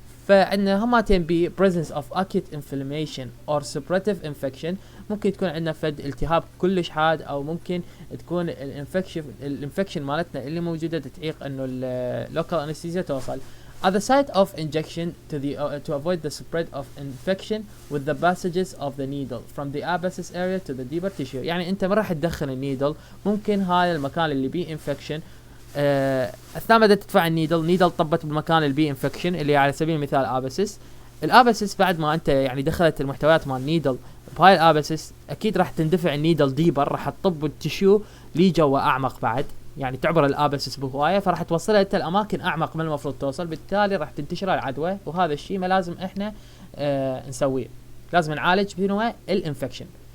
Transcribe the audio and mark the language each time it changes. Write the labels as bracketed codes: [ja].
[ar] فعندنا همتين بي [en] presence of acute inflammation or suppurative infection، [ar] ممكن تكون عندنا فد التهاب كلش حاد او ممكن تكون الانفكشن مالتنا اللي موجوده تعيق انه اللوكال انستيزيا توصل. [en] at the site of injection to avoid the spread of infection with the passages of the needle from the abscess area to the deeper tissue. [ar] يعني انت ما راح تدخل النيدل، ممكن هذا المكان اللي بيه انفكشن اثناء ما تدفع النيدل طبت بالمكان اللي بيه انفكشن اللي على سبيل المثال الابسس بعد ما انت يعني دخلت المحتويات مال النيدل بهاي الابسس اكيد راح تندفع النيدل ديبر، راح تطب التشيو لي جوا اعمق بعد، يعني تعبر الابسس بهوايه فراح توصلها انت الاماكن اعمق من المفروض توصل، بالتالي راح تنتشر العدوى، وهذا الشيء ما لازم احنا نسويه، لازم نعالج بنوع الانفكشن.